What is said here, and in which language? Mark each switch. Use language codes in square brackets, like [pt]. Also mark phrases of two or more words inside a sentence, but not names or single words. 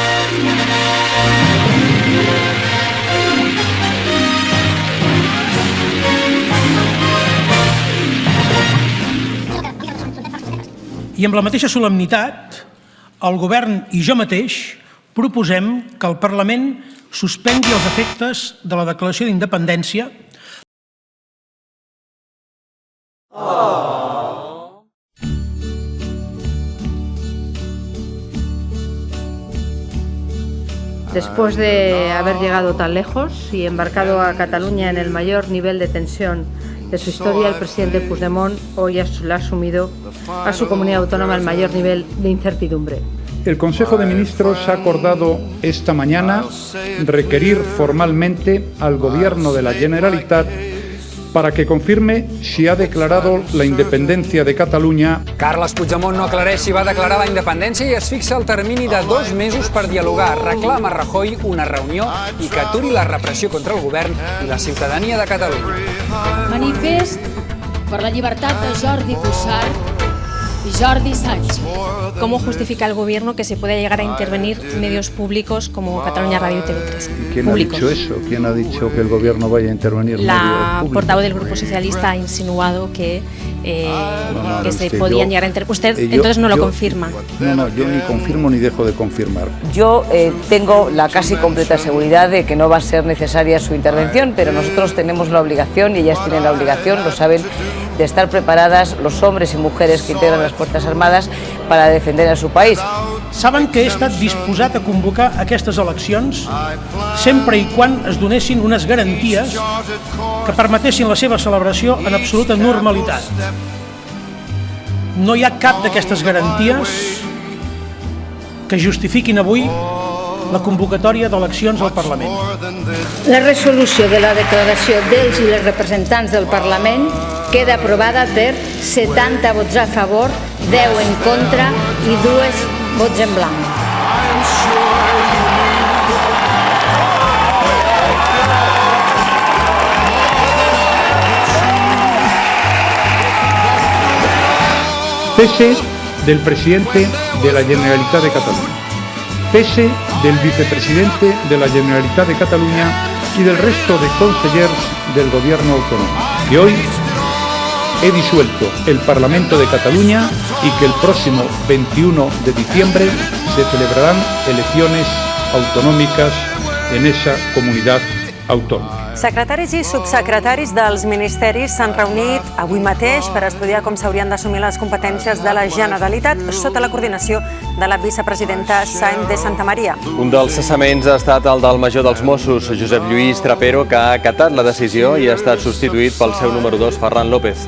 [ca] I amb la mateixa solemnitat, el govern i jo mateix proposem que el Parlament suspengui els efectes de la declaració d'independència [es] Después de haber llegado tan lejos y embarcado a Cataluña en el mayor nivel de tensión de su historia, el presidente Puigdemont hoy ha asumido a su comunidad autónoma el mayor nivel de incertidumbre. El Consejo de Ministros ha acordado esta mañana requerir formalmente al Gobierno de la Generalitat para que confirme si ha declarado la independencia de Catalunya. [ca] Carles Puigdemont no aclareix si va declarar la independència i es fixa el termini de 2 mesos per dialogar. Reclama a Rajoy una reunió i que aturi la repressió contra el govern i la ciutadania de Catalunya. Manifest per la llibertat de Jordi Cuixart y Jordi Sánchez. [es] ¿Cómo justifica el gobierno que se pueda llegar a intervenir medios públicos como Cataluña Radio y TV3? ¿Quién ha dicho eso? ¿Quién ha dicho que el gobierno vaya a intervenir medios La públicos? portavoz del Grupo Socialista ha insinuado que se podían llegar a intervenir. Usted entonces no lo confirma. No, yo ni confirmo ni dejo de confirmar. Yo tengo la casi completa seguridad de que no va a ser necesaria su intervención, pero nosotros tenemos la obligación, y ellas tienen la obligación, lo saben, de estar preparadas los hombres y mujeres que integran las Fuerzas Armadas para defender a su país. [ca] Saben que he estat disposat a convocar aquestes eleccions sempre i quan es donessin unes garanties que permetessin la seva celebració en absoluta normalitat. No hi ha cap d'aquestes garanties que justifiquin avui la convocatòria d'eleccions al Parlament. La resolució de la declaració dels i les representants del Parlament queda aprovada per 70 vots a favor, 10 en contra i 2 vots en blanc. [es] Cese del presidente de la Generalitat de Cataluña. Cese del vicepresidente de la Generalitat de Cataluña y del resto de consellers del Gobierno autonómico. Que hoy he disuelto el Parlamento de Cataluña y que el próximo 21 de diciembre se celebrarán elecciones autonómicas en esa comunidad autónoma. [ca] Secretaris i subsecretaris dels ministeris s'han reunit avui mateix per estudiar com s'haurien d'assumir les competències de la Generalitat sota la coordinació de la vicepresidenta Sáenz de Santamaría. Un dels cessaments ha estat el del major dels Mossos, Josep Lluís Trapero, que ha acatat la decisió i ha estat substituït pel seu número 2, Ferran López.